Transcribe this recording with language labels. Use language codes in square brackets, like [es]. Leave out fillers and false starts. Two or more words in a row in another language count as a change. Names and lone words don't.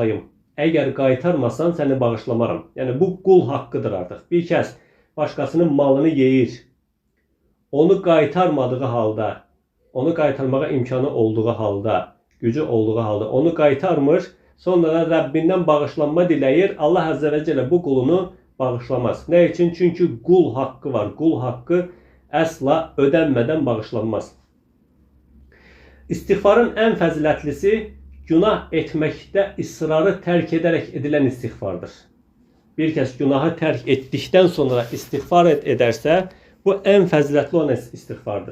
[az] Əgər qaytarmasan, səni bağışlamaram. Yəni bu qul haqqıdır artıq. Bir kəs başqasının malını yeyir, onu qaytarmadığı halda, onu qaytarmağa imkanı olduğu halda, gücü olduğu halda onu qaytarmır, sonra da Rəbbindən bağışlanma diləyir, Allah Azze ve Celle bu qulunu bağışlamaz. [tr] Ne için? [az] Çünkü qul haqqı var. Qul haqqı əsla ödənmədən bağışlanmaz. İstiğfarın en fəzilətlisi günah etməkdə ısrarı tərk edərək edilən istiğfardır. Bir kəs günahı tərk etdikdən sonra istiğfar edərsə, bu en fəzilətli olan istiğfardır.